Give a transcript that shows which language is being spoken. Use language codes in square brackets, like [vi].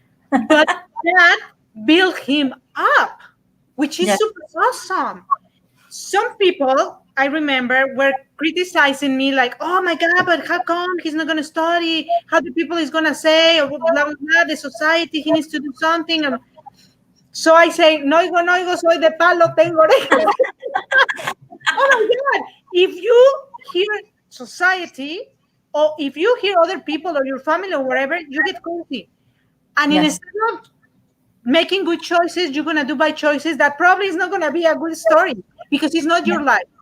[en] But that built him up, which is super awesome. Some people, I remember, were criticizing me like, oh my God, but how come he's not going to study? How the people is going to say, or blah, blah, blah, the society, he needs to do something. And so I say, [es] no oigo, soy de palo, tengo orejas. [en] Oh my God, if you hear society, or if you hear other people or your family or whatever, you get crazy. And instead of making good choices, you're going to do bad choices. That probably is not going to be a good story because it's not your life.